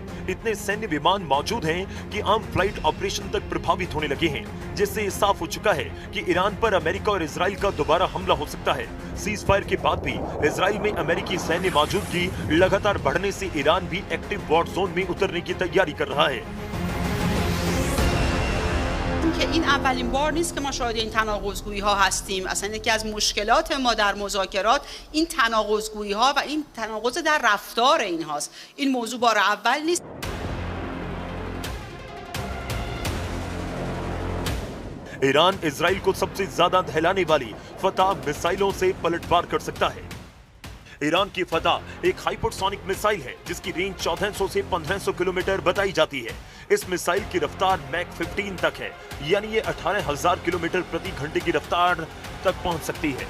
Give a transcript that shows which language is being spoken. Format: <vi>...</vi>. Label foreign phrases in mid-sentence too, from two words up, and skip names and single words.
<hi>इतने सैन्य विमान मौजूद हैं कि आम</hi> <en>flight operation</en> <hi>तक प्रभावित होने लगे हैं, जिससे ये साफ हो चुका है कि ईरान पर अमेरिका और इजराइल का दोबारा हमला हो सकता है।</hi> <en>cease fire</en> <hi>के बाद भी इजराइल में अमेरिकी सैन्य मौजूदगी लगातार बढ़ने से ईरान भी</hi> <en>active war zone</en> <hi>में उतरने की तैयारी कर रहा है।</hi> <fa>که این اولین بار نیست که ما شاهد این تناقض‌گویی ها هستیم. اصلا یکی از مشکلات ما در مذاکرات این تناقض‌گویی ها و این تناقض در رفتار اینهاست. این موضوع بار اول نیست.</fa> <hi>ईरान इजराइल को सबसे ज्यादा दहलाने वाली फतह मिसाइलों से पलटवार कर सकता है। ईरान की फतह एक हाइपरसोनिक मिसाइल है जिसकी रेंज 1400 से 1500 किलोमीटर बताई जाती है। इस मिसाइल की रफ्तार मैक 15 तक है, यानी ये 18,000 किलोमीटर प्रति घंटे की रफ्तार तक पहुंच सकती है।</hi>